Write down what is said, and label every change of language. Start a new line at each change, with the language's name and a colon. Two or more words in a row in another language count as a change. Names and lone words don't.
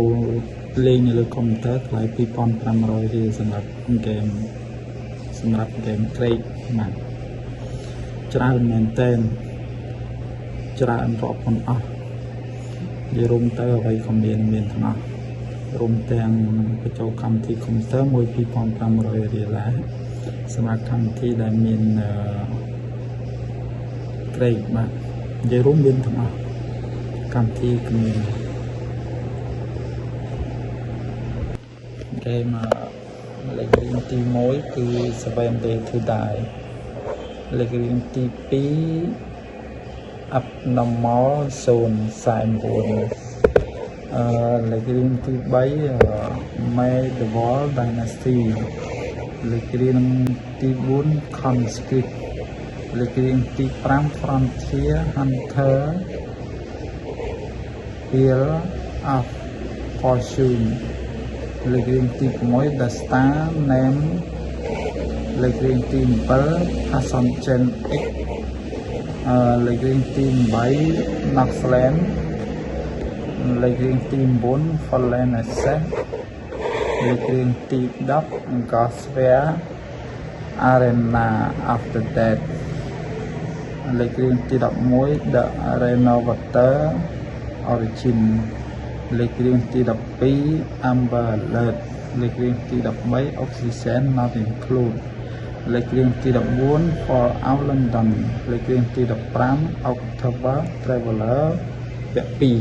Khmer: លេងនៅលើកុំព្យូទ័រថ្លៃ 2,500 រៀលសម្រាប់ហ្គេមក្រេកបាទច្រើនមែនតើច្រើនរាប់មិនអស់និយាយរួមទៅអ្វីក៏មានទាំងអស់រួមទាំងបញ្ចូលកម្មវិធីកុំព្យូទ័រមួយ 2,500 រៀលដែរសម្រាប់កម្មវិធីដែលមាន ក្រេកបាទនិយាយរួមមានទាំងអស់កម្មវិធីគឺមានគេមកលេខរៀងទី1គឺ 7 day to die លេខរៀងទី 2 abnormal zone 49លេខរៀងទី3 medieval dynasty លេខរៀងទី4 conscript លេខរៀងទី5 frontier hunter hill of fortune លេខរៀងទី6 the star name លេខរៀងទី7 Ascension X លេខរៀ ងទី8 Noxland លេខរៀងទី9 Fallen Ascent លេខរៀង ទី10 Gosphere Arena of the Dead លេខរៀងទី11 The Renovator Origin លេខរៀងទី12 Amber Alert លេខរៀងទី13 Oxygen Not Include លេខរៀងទី14 For Out London លេខរៀងទី15 October Traveler ពាក់2